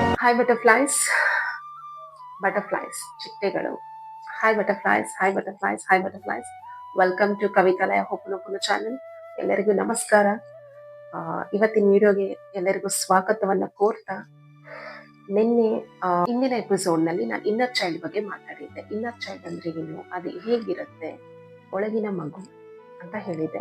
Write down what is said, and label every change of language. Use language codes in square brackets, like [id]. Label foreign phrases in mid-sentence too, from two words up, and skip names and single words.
[en] Hi butterflies, butterflies, ಚಿಟ್ಟೆಗಳು. Hi butterflies, hi butterflies, hi butterflies. Welcome to Kavitalaya Hoppanoppana channel. [kn] ಎಲ್ಲರಿಗೂ ನಮಸ್ಕಾರ. ಇವತ್ತಿನ ವಿಡಿಯೋಗೆ ಎಲ್ಲರಿಗೂ ಸ್ವಾಗತವನ್ನ ಕೋರ್ತಾ, ನಿನ್ನೆ ಹಿಂದಿನ ಎಪಿಸೋಡ್ನಲ್ಲಿ ನಾನು [en] inner child [kn] ಬಗ್ಗೆ ಮಾತಾಡಿದ್ದೆ. [en] inner child [kn] ಅಂದ್ರೆ ಏನು, ಅದು ಹೇಗಿರುತ್ತೆ, ಒಳಗಿನ ಮಗು ಅಂತ ಹೇಳಿದೆ.